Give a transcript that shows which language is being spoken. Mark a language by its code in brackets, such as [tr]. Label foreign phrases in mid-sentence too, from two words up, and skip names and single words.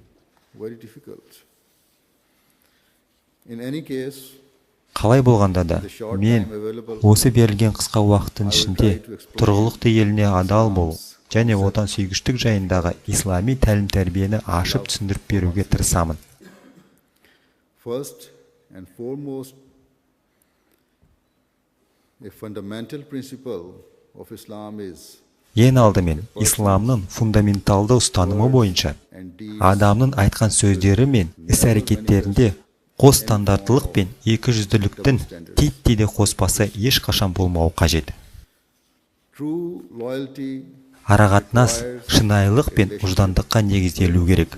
[kk] Қалай болғанда да, мен осы берілген қысқа уақыттың ішінде тұрғылықты еліне адал болу және отан сүйгіштік жайындағы ислами тәлім-тәрбиені ашып түсіндіріп беруге тырысамын. [en] And foremost, a fundamental principle of Islam is [kk] ең алдымен исламның фундаменталды ұстанымы бойынша адамның айтқан сөздері мен іс-әрекеттерінде қос стандарттылық пен екі жүзділіктің титтей қоспасы ешқашан болмауы қажет. Арақатынас шынайылық пен ұждандыққа негізделу керек.